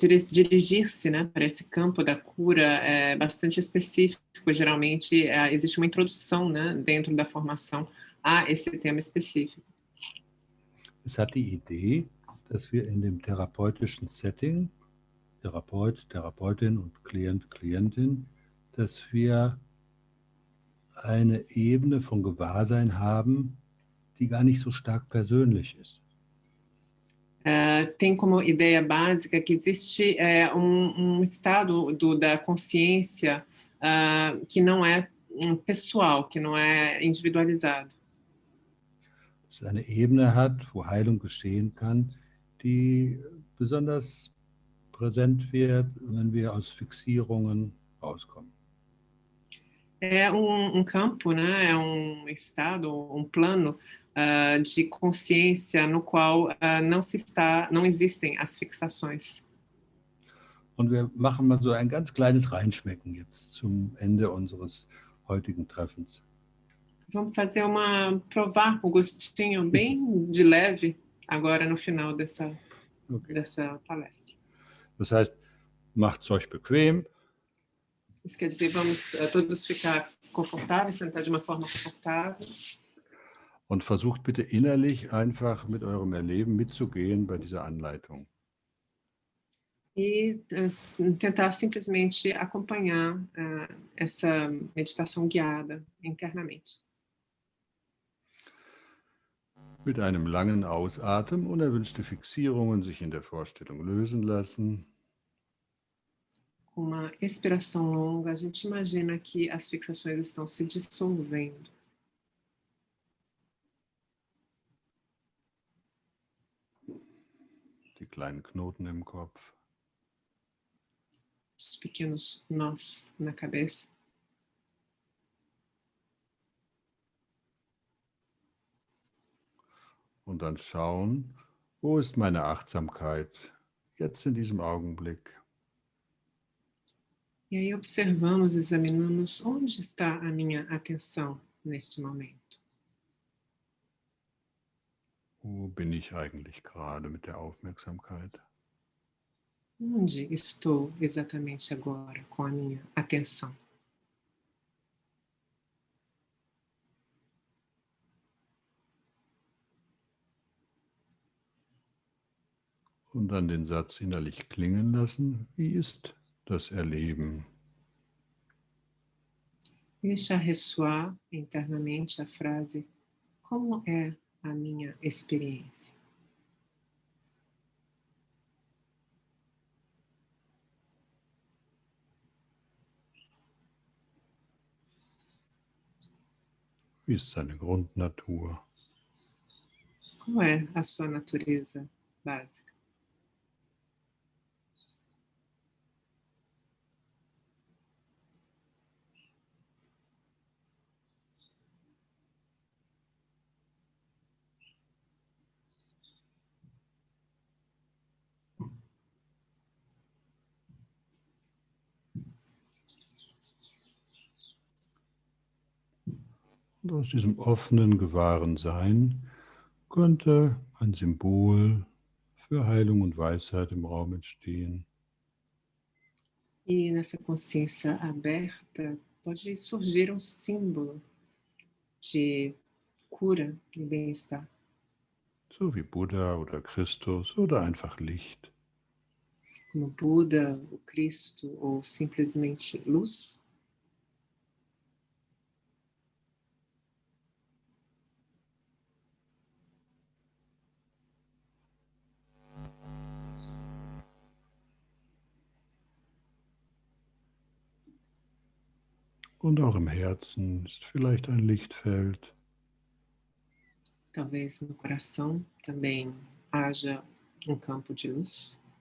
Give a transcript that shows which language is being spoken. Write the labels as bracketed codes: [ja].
[pt] Dirigir-se, né, para esse campo da cura é bastante específico. Geralmente existe uma introdução, né, dentro da formação a esse tema específico. [de] Es hat die Idee, dass wir in dem therapeutischen Setting, Therapeut, Therapeutin und Klient, Klientin, dass wir eine Ebene von Gewahrsein haben, die gar nicht so stark persönlich ist. [pt] Tem como ideia básica que existe estado da consciência que não é pessoal, que não é individualizado. [de] Es eine Ebene hat, wo Heilung geschehen kann, die besonders präsent wird, wenn wir aus Fixierungen rauskommen. [pt] É campo, né? É estado, plano de consciência no qual não existem as fixações. [de] Und wir machen mal so ein ganz kleines Reinschmecken jetzt zum Ende unseres heutigen Treffens. [pt] Vamos fazer provar o gostinho bem de leve agora no final dessa palestra. [de] Das heißt, macht's euch bequem. [pt] Isso quer dizer, vamos todos ficar confortáveis, sentar de uma forma confortável. [de] Und versucht bitte innerlich einfach mit eurem Erleben mitzugehen bei dieser Anleitung. [pt] E tentar simplesmente acompanhar essa meditação guiada internamente. [de] Mit einem langen Ausatmen unerwünschte Fixierungen sich in der Vorstellung lösen lassen. [pt] Com uma expiração longa, a gente imagina que as fixações estão se dissolvendo. [de] Die kleinen Knoten im Kopf. [pt] Os pequenos nós na cabeça. [de] Und dann schauen, wo ist meine Achtsamkeit jetzt in diesem Augenblick? [pt] E aí observamos, examinamos onde está a minha atenção neste momento. [de] Wo bin ich eigentlich gerade mit der Aufmerksamkeit? [pt] Onde estou exatamente agora com a minha atenção? [de] Und dann den Satz innerlich klingen lassen, wie ist das Erleben? [pt] Deixar ressoar internamente a frase: como é a minha experiência? [de] Wie ist seine Grundnatur? [pt] Qual é a sua natureza básica? [de] Und aus diesem offenen, gewahren Sein könnte ein Symbol für Heilung und Weisheit im Raum entstehen. [pt] E nessa consciência aberta pode surgir um símbolo de cura e bem-estar. [de] So wie Buddha oder Christus oder einfach Licht. [pt] Como Buda, o Cristo ou simplesmente luz. [de] Und auch im Herzen ist vielleicht ein Lichtfeld. [pt] Talvez no coração também haja um campo de luz.